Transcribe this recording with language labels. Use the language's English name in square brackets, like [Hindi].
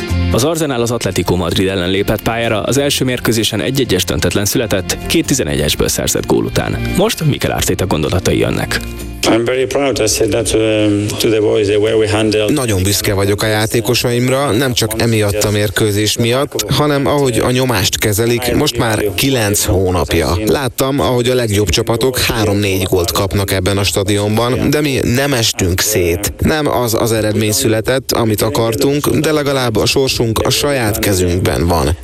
[Hungarian] Az Arsenal az Atletico Madrid ellen lépett pályára, az első mérkőzésen 1-1-es döntetlen született, 2-11-esből szerzett gól után. Most Mikel Arteta gondolatai jönnek. [English] I'm very proud. I said that to the boys the way we handled. [Hungarian] Nagyon büszke vagyok a játékosaimra, nem csak emiatt a mérkőzés miatt, hanem ahogy a nyomást kezelik, most már 9 hónapja. Láttam, ahogy a legjobb csapatok 3-4 gólt kapnak ebben a stadionban, de mi nem estünk szét. Nem az az eredmény született, amit akartunk, de legalább a sorsunk a saját kezünkben van.